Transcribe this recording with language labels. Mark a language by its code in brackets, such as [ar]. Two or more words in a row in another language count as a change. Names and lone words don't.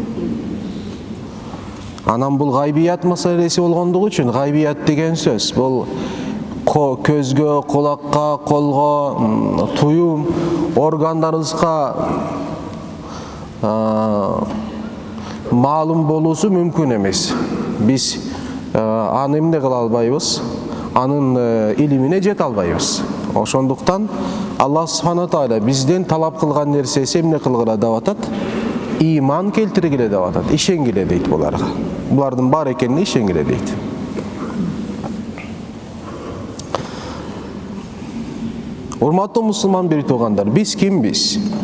[ky] Анан бул гайбият маселеси болгондугу үчүн гайбият деген сөз бул көзгө, кулакка, колго, туюм органдарыбызга маалым болуусу мүмкүн эмес. Биз аны эмне кыла албайбыз, анын илимине жете албайбыз. Ошондуктан [ar] الله سبحانه تعالى [ky] бизден талап кылган нерсеси эмне кылгыла деп атат? Иман келтиргиле деп атат. Ишенгиле дейт буларга. Булардын бар экенине ишенгиле дейт. Урматтуу мусулман бир туугандар, биз кимбиз?